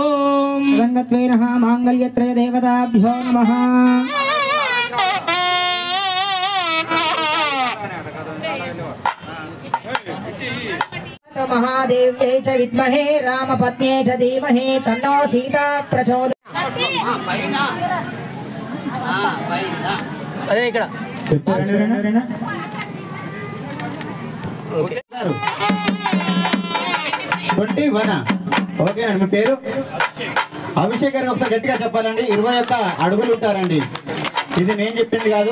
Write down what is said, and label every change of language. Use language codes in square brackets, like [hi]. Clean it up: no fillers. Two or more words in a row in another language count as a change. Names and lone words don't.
[sa] रंगत्वेनः मांगल्यत्रय देवताभ्यो नमः महादेव्यै च विद्महे रामपत्न्यै च धीमहि तन्नो सीता प्रचोदयात् [te] చెప్పారండి ఎవరైనా? ఓకే. 21. ఓకేనండి. మీ పేరు? అభిషేక్ గారికి ఒకసారి గట్టిగా చెప్పాలండి. 21 అడుగులు ఉంటారండి. ఇది నేను చెప్పింది కాదు.